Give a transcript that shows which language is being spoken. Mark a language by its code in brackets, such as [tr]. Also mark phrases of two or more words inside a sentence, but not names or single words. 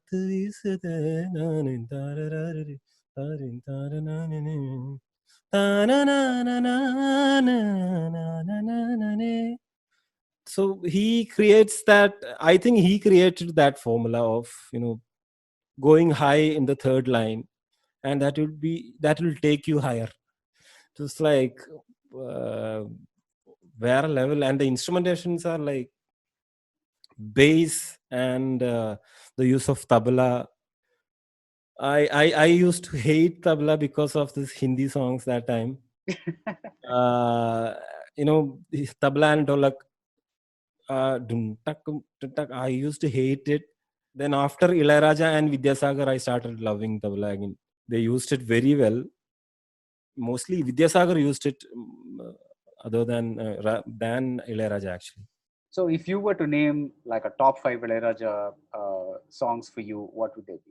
[ta] வீசுதே நானின் தாரராரிரி, தாரின் தாரநானினே, தானநானநானநானநானே. [en] So he creates that. I think he created that formula of, going high in the third line, and that will take you higher. Just like where level, and the instrumentations are like bass and the use of tabla. I used to hate tabla because of this Hindi songs that time. Tabla and dholak, dum tak dum tak, I used to hate it. Then after IlayaRaja and Vidyasagar, I started loving tabla again. They used it very well. Mostly Vidyasagar used it other than IlayaRaja actually. So if you were to name like a top 5 IlayaRaja songs for you, what would they be?